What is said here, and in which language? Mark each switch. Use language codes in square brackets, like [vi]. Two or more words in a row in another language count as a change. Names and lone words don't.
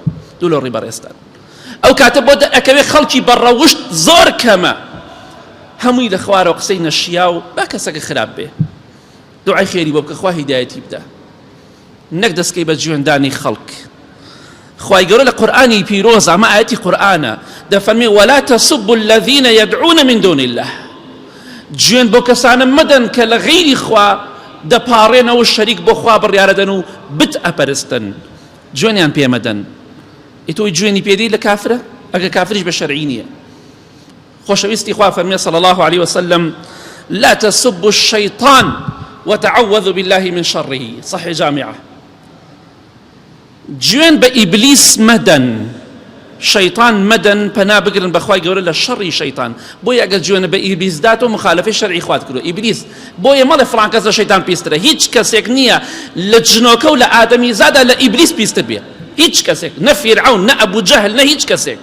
[ckb] دوو لە ڕێی بەڕێستان ئەو کاتە بۆ ئەکەوێت خەڵکی بە ڕەوشت زۆر کەمە. هەمووی لە خوارەوە قسەی نەشیا و با کەسەکە خراپ بێ، دوعای خێری بۆ بکە، خوا هیدایەتی بدە، نەک دەستکەی بە جوێندانی خەڵک. خوای گەورە لە قورئانی پیرۆز، ئەمە ئاەتی قورئانە، دەفەرمێ [ar] ولا تسبوا الذين يدعون من دون الله. [ckb] جوێن بۆ کەسانە مەدەن کە لە غەیری خوا دەپاڕێنەوە، شەریک بۆ خوا بڕیارەدەن و بت ئەپەرستن، جوێنیان پێ مەدەن. ئیتۆی جوێنی پێدەی لە کافرە؟ ئەگە کافریش بە شەرعی نییە. خۆشەویستی خوا فەرمێ [ar] صلی الله عليه وسلم لا تسبوا الشيطان وتعوذوا بالله من شره. صحيح جامعة. [ckb] جوێن بە ئیبلیس مەدەن، شەیطان مەدەن، پەنا بگرن بەخوای گەورە لە شەڕی شەیطان. بۆیە ئەگەر جوێنە بە ئیبلیس دات و مخالفەی شەرعی خوات کردو، ئیبلیس بۆیە مەڵێ فڵان کەس لە شەیطان پیسترە. هیچ کەسێک نییە لە جنۆکە و لە ئادەمی زادا لە ئیبلیس پیستر بێ، هیچ کەسێک، نە فیرعون، نە ئەبوو جەهل، نە هیچ کەسێک.